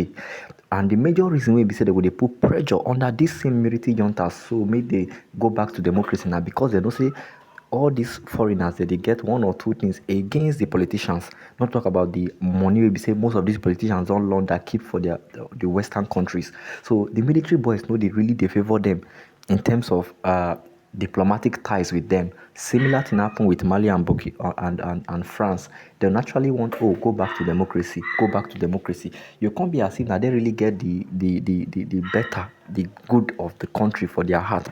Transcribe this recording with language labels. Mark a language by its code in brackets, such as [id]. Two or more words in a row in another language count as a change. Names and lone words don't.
[pcm] And the major reason wey be say they go dey put pressure under this same military juntas so make they go back to democracy na because they know say all these foreigners they get one or two things against the politicians. Not talk about the money wey be say most of these politicians don launder keep for the Western countries. So the military boys know they really dey favour them in terms of diplomatic ties with them. Similar thing happen with Mali and and France. They naturally want go back to democracy, go back to democracy. You can't be as if na they really get the better, the good of the country for their heart.